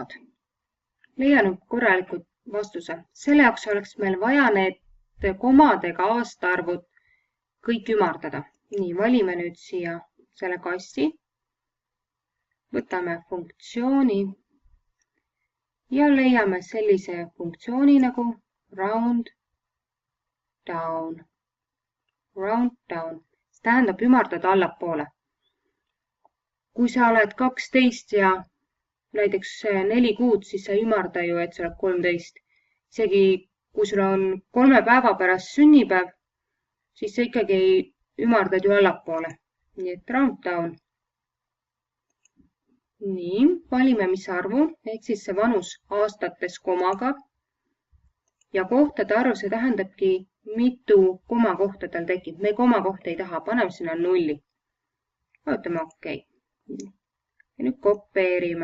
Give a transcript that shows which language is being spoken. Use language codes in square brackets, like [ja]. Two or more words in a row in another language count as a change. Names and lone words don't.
[et] Leian nüüd korralikult vastuse. Selle jaoks oleks meil vaja need komadega aastaarvud kõik ümardada. Nii, valime nüüd siia selle kasti. Võtame funktsiooni ja leiame sellise funktsiooni nagu [en] round down. Round down. [et] See tähendab ümardada allapoole. Kui sa oled 12 ja näiteks 4 kuud, siis sa ei ümarda ju, et sa oled 13. Isegi kui sul on 3 päeva pärast sünnipäev, siis sa ikkagi ümardad ju allapoole. Nii et [en] round down. [et] Nii, valime mis arvu, ehk siis see vanus aastates komaga. Ja kohtade arv, see tähendabki, mitu komakohta tal tekib. Me komakohta ei taha, paneme sinna 0. Vaatame OK. Ja nüüd kopeerime.